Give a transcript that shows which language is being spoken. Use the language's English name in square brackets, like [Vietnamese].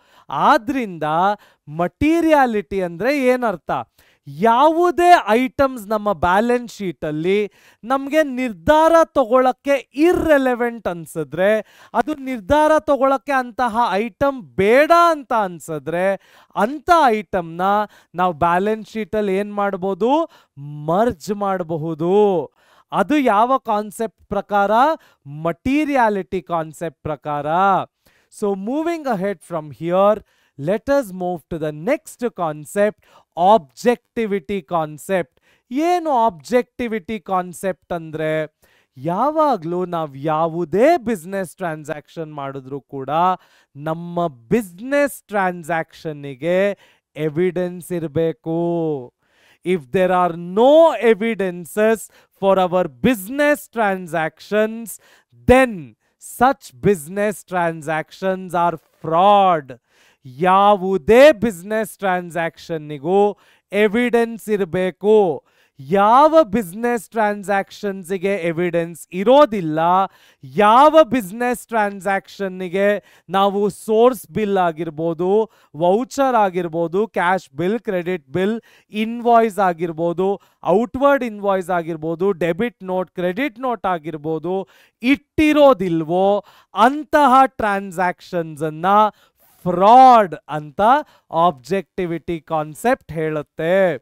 [Kannada] ಆದ್ರಿಂದ ಮಟೀರಿಯಾಲಿಟಿ ಅಂದರೆ ಏನರ್ಥ, ಯಾವುದೇ ಐಟಮ್ಸ್ ನಮ್ಮ ಬ್ಯಾಲೆನ್ಸ್ ಶೀಟಲ್ಲಿ ನಮಗೆ ನಿರ್ಧಾರ ತಗೊಳ್ಳೋಕ್ಕೆ ಇರ್ರೆಲೆವೆಂಟ್ ಅನ್ಸಿದ್ರೆ, ಅದು ನಿರ್ಧಾರ ತಗೊಳ್ಳೋಕ್ಕೆ ಅಂತಹ ಐಟಮ್ ಬೇಡ ಅಂತ ಅನ್ಸಿದ್ರೆ, ಅಂಥ ಐಟಮ್ನ ನಾವು ಬ್ಯಾಲೆನ್ಸ್ ಶೀಟಲ್ಲಿ ಏನು ಮಾಡ್ಬೋದು, ಮರ್ಜ್ ಮಾಡಬಹುದು. ಅದು ಯಾವ ಕಾನ್ಸೆಪ್ಟ್ ಪ್ರಕಾರ, ಮಟೀರಿಯಾಲಿಟಿ ಕಾನ್ಸೆಪ್ಟ್ ಪ್ರಕಾರ. [English] So moving ahead from here, let us move to the next concept, objectivity concept. [Kannada] ಏನು ಆಬ್ಜೆಕ್ಟಿವಿಟಿ ಕಾನ್ಸೆಪ್ಟ್ ಅಂದರೆ, ಯಾವಾಗಲೂ ನಾವು ಯಾವುದೇ ಬಿಸ್ನೆಸ್ ಟ್ರಾನ್ಸಾಕ್ಷನ್ ಮಾಡಿದ್ರೂ ಕೂಡ ನಮ್ಮ ಬಿಸ್ನೆಸ್ ಟ್ರಾನ್ಸಾಕ್ಷನ್ನಿಗೆ ಎವಿಡೆನ್ಸ್ ಇರಬೇಕು. [English] If there are no evidences for our business transactions, then such business transactions are fraud. [Kannada] ಯಾವುದೇ ಬಿಸ್ನೆಸ್ ಟ್ರಾನ್ಸಾಕ್ಷನ್ನಿಗೂ ಎವಿಡೆನ್ಸ್ ಇರಬೇಕು. ಯಾವ ಬಿಸ್ನೆಸ್ ಟ್ರಾನ್ಸಾಕ್ಷನ್ಸಿಗೆ ಎವಿಡೆನ್ಸ್ ಇರೋದಿಲ್ಲ, ಯಾವ ಬಿಸ್ನೆಸ್ ಟ್ರಾನ್ಸಾಕ್ಷನ್ನಿಗೆ ನಾವು ಸೋರ್ಸ್ ಬಿಲ್ ಆಗಿರ್ಬೋದು, ವೌಚರ್ ಆಗಿರ್ಬೋದು, cash bill, credit bill, invoice ಆಗಿರ್ಬೋದು, ಔಟ್ವರ್ಡ್ ಇನ್ವಾಯ್ಸ್ ಆಗಿರ್ಬೋದು, ಡೆಬಿಟ್ ನೋಟ್, ಕ್ರೆಡಿಟ್ ನೋಟ್ ಆಗಿರ್ಬೋದು, ಇಟ್ಟಿರೋದಿಲ್ವೋ ಅಂತಹ ಟ್ರಾನ್ಸಾಕ್ಷನ್ಸನ್ನು ಫ್ರಾಡ್ ಅಂತ ಆಬ್ಜೆಕ್ಟಿವಿಟಿ ಕಾನ್ಸೆಪ್ಟ್ ಹೇಳುತ್ತೆ.